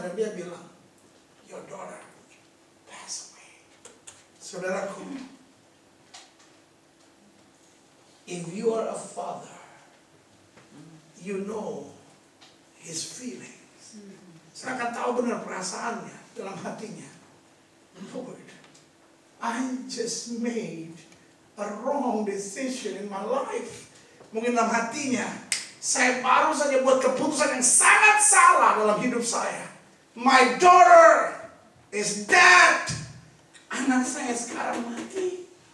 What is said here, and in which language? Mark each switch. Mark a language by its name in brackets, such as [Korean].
[Indonesian] Dan dia bilang, [English] your daughter passed away. Saudaraku, if you are a father, you know his feelings. [Indonesian] Saya akan tahu benar perasaannya dalam hatinya. [English] Lord, I just made a wrong decision in my life. [Indonesian] Mungkin dalam hatinya, saya baru saja buat keputusan yang sangat salah dalam hidup saya. [English] My daughter is dead. [Indonesian] Anak saya sekarang mati.